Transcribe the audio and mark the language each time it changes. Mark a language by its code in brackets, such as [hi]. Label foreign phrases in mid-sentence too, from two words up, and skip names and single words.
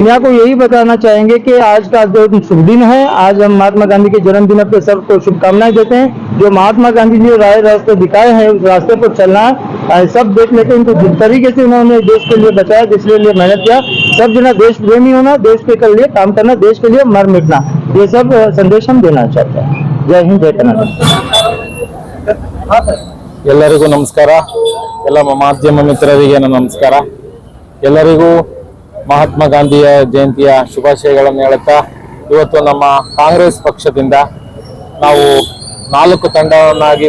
[hi] दुनिया को यही बताना चाहेंगे कि आज का जो शुभ दिन है, आज हम महात्मा गांधी के जन्मदिन पर सबको शुभकामनाएं देते हैं। जो महात्मा गांधी जी रास्ते दिखाए हैं, उस रास्ते पर चलना सब देख लेते हैं। इनको जिस तरीके से उन्होंने देश के लिए बचाया, देश के लिए मेहनत किया, सब जना देश प्रेमी होना, देश के लिए काम करना, देश के लिए मर मिटना, ये सब संदेश हम देना चाहते हैं। जय हिंद, जय कन्नड़। [kn] ಎಲ್ಲರಿಗೂ ನಮಸ್ಕಾರ. ಎಲ್ಲ ಮಾಧ್ಯಮ ಮಿತ್ರರಿಗೆ ನನ್ನ ನಮಸ್ಕಾರ. ಎಲ್ಲರಿಗೂ ಮಹಾತ್ಮ ಗಾಂಧಿಯ ಜಯಂತಿಯ ಶುಭಾಶಯಗಳನ್ನು ಹೇಳುತ್ತಾ, ಇವತ್ತು ನಮ್ಮ ಕಾಂಗ್ರೆಸ್ ಪಕ್ಷದಿಂದ ನಾವು 4 ತಂಡವನ್ನಾಗಿ